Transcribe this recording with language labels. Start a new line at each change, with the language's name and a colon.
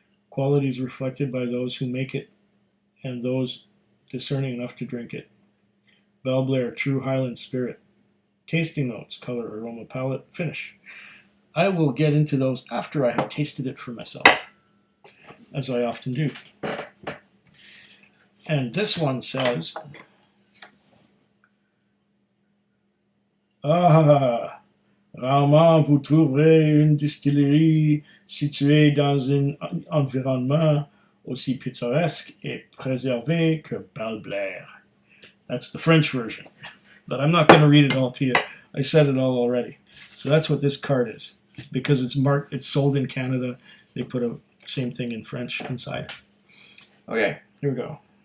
English: Quality is reflected by those who make it and those discerning enough to drink it. Balblair, true Highland spirit. Tasting notes, color, aroma, palate, finish. I will get into those after I have tasted it for myself, as I often do. And this one says,
French: rarement vous trouverez une distillerie située dans un environnement aussi pittoresque et préservé que Balblair.
English: That's the French version, but I'm not going to read it all to you. I said it all already. So that's what this card is. Because it's marked, it's sold in Canada, they put a same thing in French inside. Okay, here we go.